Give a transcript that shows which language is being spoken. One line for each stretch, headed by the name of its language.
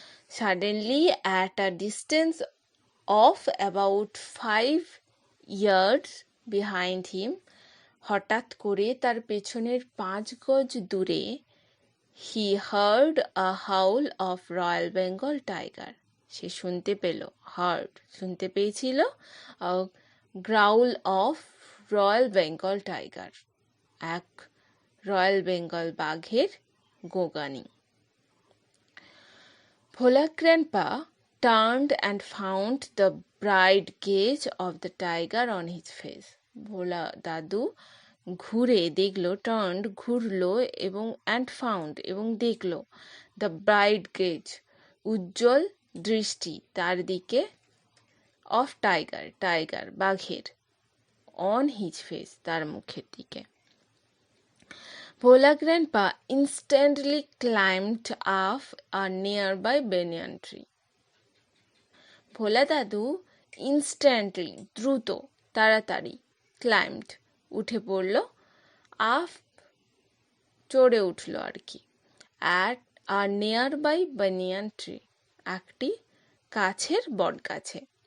English: suddenly at a distance of about 5 years behind him,
Bangla: হঠাৎ করে তার পেছনের 5 গজ দূরে,
English: he heard a howl of Royal Bengal tiger,
Bangla: সে শুনতে পেল, শুনতে পেয়েছিল,
English: a growl of Royal Bengal tiger,
Bangla: এক রয়্যাল বেঙ্গল বাঘের গোগানি।
English: Bhola grandpa turned and found the bright gaze of the tiger on his face.
Bangla: ভোলা দাদু ঘুরে দেখলো, ঘুরলো এবং
English: and found
Bangla: এবং দেখলো,
English: the bright gaze,
Bangla: উজ্জ্বল দৃষ্টি তার দিকে,
English: of tiger
Bangla: বাঘের,
English: on his face
Bangla: তার মুখের দিকে।
English: Bhola grandpa instantly climbed up a nearby banyan tree.
Bangla: ভোলা দাদু ইনস্ট্যান্টলি, দ্রুত, তাড়াতাড়ি, ক্লাইম্বড, উঠে পড়ল, আপ, চড়ে উঠল আর কি,
English: at a nearby banyan tree,
Bangla: একটি কাছের বট গাছে।